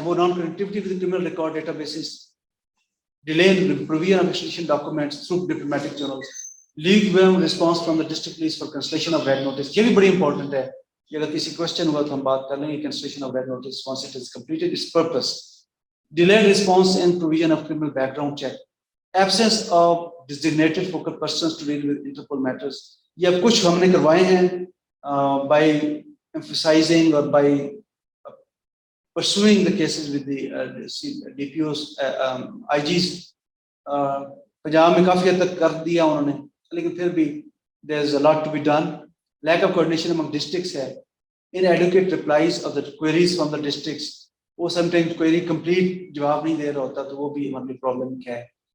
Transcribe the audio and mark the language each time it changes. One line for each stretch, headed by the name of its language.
English: وہ non connectivity with criminal record databases, delay in provision of extradition documents through diplomatic channels, legal response from the district police for cancellation of red notice.
Urdu: یہ بھی بڑی important ہے. کہ اگر کسی question ہوا تو ہم بات کر لیں گے conciliation of red notice
English: once it is completed its purpose. Delayed response and provision of criminal background check. Absence of designated focal persons to deal with Interpol matters.
Urdu: یہ اب کچھ ہم نے کروائے ہیں
English: by emphasizing or by pursuing the cases with the DPOs, IGs.
Urdu: Punjab میں کافی حد تک کر دیا انہوں نے, لیکن پھر بھی
English: there is a lot to be done. Lack of coordination among districts
Urdu: ہے.
English: Inadequate replies of the queries from the districts.
Urdu: وہ
English: sometimes query complete
Urdu: جواب نہیں دے رہا ہوتا, تو وہ بھی ہماری پرابلم کیا ہے.